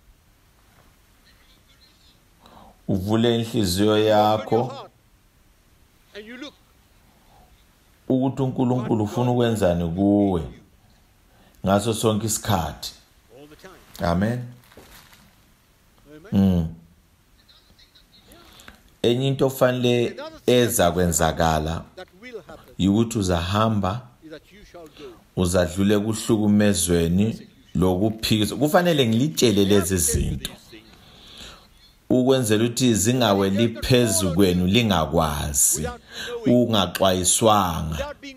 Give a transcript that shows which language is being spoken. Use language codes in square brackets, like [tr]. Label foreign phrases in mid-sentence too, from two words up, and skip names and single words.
[nd] Uvule inhliziyo yakho ukuthi uNkulunkulu ufuna ukwenzani kuwe ngaso sonke isikhathi. Amen. Enye into fanele eza kwenzakala ukuthi uzahamba uzadlule kuhlukumezweni lokuphikiswa. Kufanele ngilitshele lezi zinto ukwenzela ukuthi zingaweli phezulu kwenu lingakwazi ungaxwayiswanga.